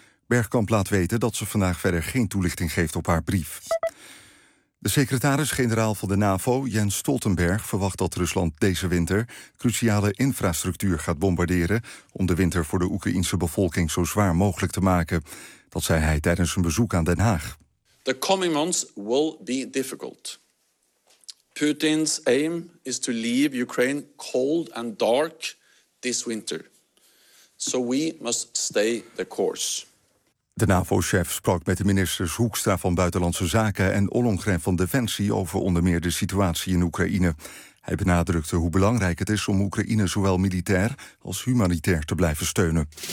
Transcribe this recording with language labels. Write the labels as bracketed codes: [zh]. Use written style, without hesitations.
[nl] Bergkamp laat weten dat ze vandaag verder geen toelichting geeft op haar brief. De secretaris-generaal van de NAVO, Jens Stoltenberg, verwacht dat Rusland deze winter cruciale infrastructuur gaat bombarderen om de winter voor de Oekraïnse bevolking zo zwaar mogelijk te maken. Dat zei hij tijdens een bezoek aan Den Haag. [en] The coming months will be difficult. Putin's aim is to leave Ukraine cold and dark this winter. So we must stay the course. [nl] De NAVO-chef sprak met de ministers Hoekstra van Buitenlandse Zaken en Ollongren van Defensie over onder meer de situatie in Oekraïne. Hij benadrukte hoe belangrijk het is om Oekraïne zowel militair als humanitair te blijven steunen.